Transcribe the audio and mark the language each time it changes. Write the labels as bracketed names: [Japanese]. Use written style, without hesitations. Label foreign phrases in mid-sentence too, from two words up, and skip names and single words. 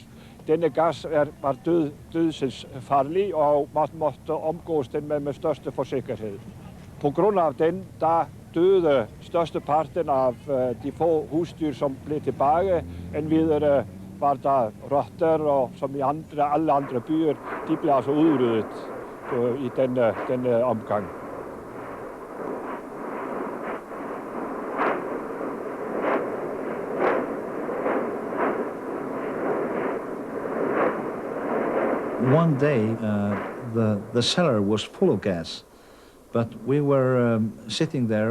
[Danish] Denne gas var dødsensfarlig, og man måtte omgås den med største forsikkerhed. På grund af den, der døde størsteparten af de få husdyr, som blev tilbage. Endvidere var der rotter, og som i alle andre byer, de blev altså udryddet i denne omgang. [English] One day, the cellar was full of gas, but we were sitting there